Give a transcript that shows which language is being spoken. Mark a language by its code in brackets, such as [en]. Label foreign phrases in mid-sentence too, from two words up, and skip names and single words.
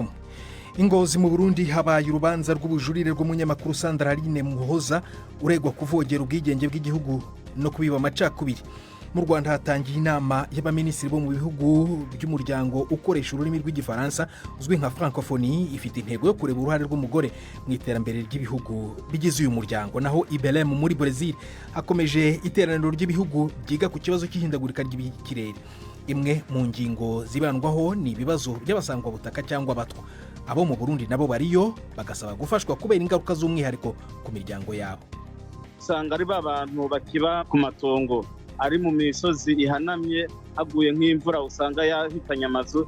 [rw] Ingozi mu Burundi habaye urubanza rw'ubujurire rw'umunyamakuru Sandra Aline Muhoza uregwa kuvogera ubwigenge bw'igihugu no kubiba amacakubiri. Mu Rwanda hatangiye inama y'abaminisitiri bo mu bihugu by'umuryango ukoresha ururimi rw'igifaransa uzwi nka francophonie, ifite intego yo kureba uruhare rw'umugore mu iterambere ry'ibihugu bigize uyu muryango. Naho i Belém muri Brazil hakomeje iteraniro ry'ibihugu byiga ku kibazo cy'ihindagurika ry'ikirere. Imwe mu ngingo zibandwaho ni ibibazo by'abasangwa butaka cyangwa abatwa. Abo mu Burundi nabo bariyo bagasaba gufashwa kubera ingaruka z'umwihariko ku miryango yabo. Usanga ari babantu bakiba ku matongo ari mu misozi ihanamye, haguye nk'imvura usanga yahitanye amazu.